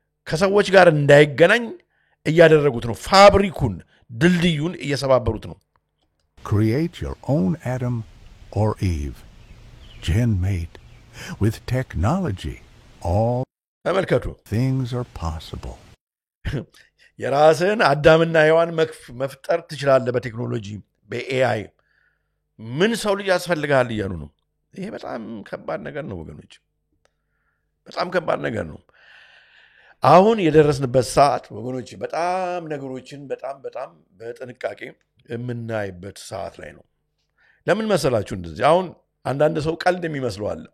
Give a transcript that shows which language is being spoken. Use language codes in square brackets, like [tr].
[am] ከሰዎች ጋር እንዳይገናኝ እያደረጉት ነው ፋብሪኩን ድልድዩን እየሰባበሩት ነው [en] Create your own Adam or Eve GenMate with technology all [am] ተመልከቱ [en] things are possible [am] የራስን አዳምና ሔዋን መፍጠር ትችላለህ በቴክኖሎጂ በኤአይ ምን ሰው ልጅ ያስፈልጋል እያሉ ነው ይሄ በጣም ከባድ ነገር ነው ወገኖች በጣም ከባድ ነገር ነው አሁን የደረስንበት ሰዓት ወገኖች በጣም ነገሮችን በጣም በጥንቃቄ የምናይበት ሰዓት ላይ ነው ለምን መሰላችሁ እንደዚህ አሁን አንዳንድ ሰው ቀልድ የሚመስለው